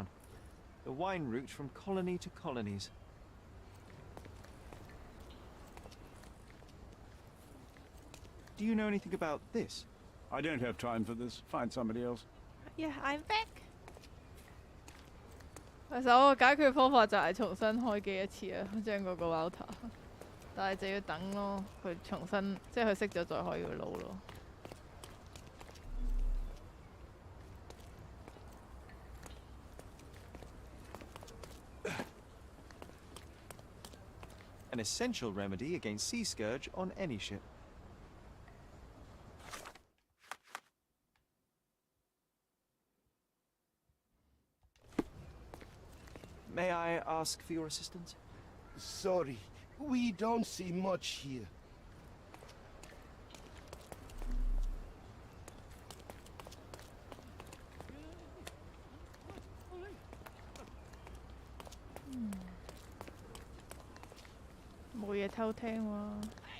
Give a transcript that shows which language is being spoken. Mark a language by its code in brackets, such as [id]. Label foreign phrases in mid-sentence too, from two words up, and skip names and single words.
[en] The wine route from colony to colonies. Do you know anything about this? I don't have time for this. Find somebody else. Yeah, I'm back. [yue] 其實我嘅解決方法就係重新開機一次啊，將嗰個 router， 但係就要等咯，佢重新即係佢熄咗再開個路咯。 [en] An essential remedy against sea scourge on any ship. May I ask for your assistance? Sorry, we don't see much here. Hmm. [yue] 冇嘢偷聽喎。